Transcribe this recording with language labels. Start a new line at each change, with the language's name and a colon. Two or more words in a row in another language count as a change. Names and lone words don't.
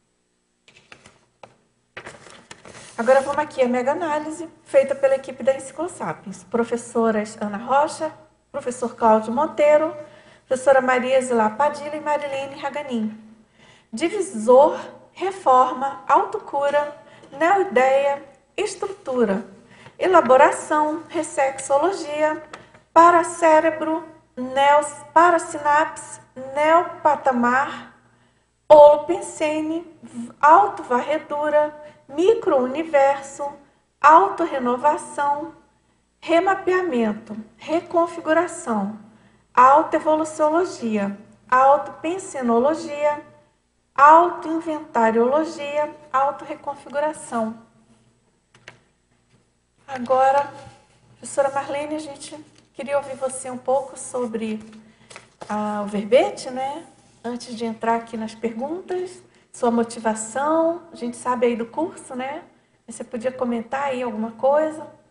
Portuguese: Agora vamos aqui à mega-análise, feita pela equipe da Enciclosapiens. Professoras Ana Rocha, professor Cláudio Monteiro, professora Maria Zilá Padilha e Marilene Raganin. Divisor reforma, autocura, neoideia, estrutura, elaboração, ressexologia, paracérebro, parasinapse, neopatamar, holopensene, autovarredura, microuniverso, autorrenovação, remapeamento, reconfiguração, autoevoluciologia, autopensenologia, autoinventariologia, autorreconfiguração. Agora, professora Marlene, a gente queria ouvir você um pouco sobre o verbete, né? Antes de entrar aqui nas perguntas, sua motivação, a gente sabe aí do curso, né? Você podia comentar aí alguma coisa?